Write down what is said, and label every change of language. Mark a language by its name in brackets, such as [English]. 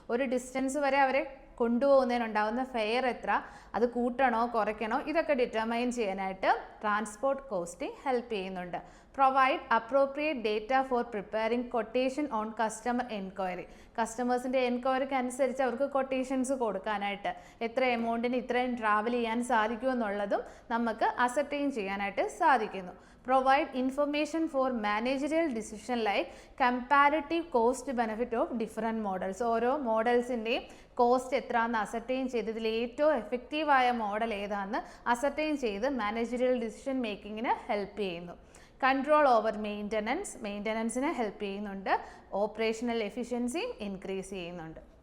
[Malayalam] ഒരു ഡിസ്റ്റൻസ് വരെ അവരെ കൊണ്ടുപോകുന്നതിനുണ്ടാവുന്ന ഫെയർ എത്ര, അത് കൂട്ടണോ കുറയ്ക്കണോ, ഇതൊക്കെ ഡിറ്റർമൈൻ ചെയ്യാനായിട്ട് ട്രാൻസ്പോർട്ട് കോസ്റ്റിംഗ് ഹെൽപ്പ് ചെയ്യുന്നുണ്ട്. [English] Provide appropriate data for preparing quotation on customer enquiry. [Malayalam] കസ്റ്റമേഴ്സിൻ്റെ എൻക്വയറിക്ക് അനുസരിച്ച് അവർക്ക് കൊട്ടേഷൻസ് കൊടുക്കാനായിട്ട് എത്ര എമൗണ്ടിന് ഇത്രയും ട്രാവൽ ചെയ്യാൻ സാധിക്കുമെന്നുള്ളതും നമുക്ക് അസർട്ടൈൻ ചെയ്യാനായിട്ട് സാധിക്കുന്നു. [English] Provide information for managerial decision like comparative cost benefit of different models. [Malayalam] ഓരോ മോഡൽസിൻ്റെയും കോസ്റ്റ് എത്രയാണെന്ന് അസർട്ടൈൻ ചെയ്ത് ഇതിൽ ഏറ്റവും എഫക്റ്റീവായ മോഡൽ ഏതാണെന്ന് അസർട്ടൈൻ ചെയ്ത് മാനേജറിയൽ ഡിസിഷൻ മേക്കിങ്ങിന് ഹെൽപ്പ് ചെയ്യുന്നു. കൺട്രോൾ ഓവർ മെയിൻ്റനൻസിനെ ഹെൽപ്പ് ചെയ്യുന്നുണ്ട്. ഓപ്പറേഷണൽ എഫിഷ്യൻസിയും ഇൻക്രീസ് ചെയ്യുന്നുണ്ട്.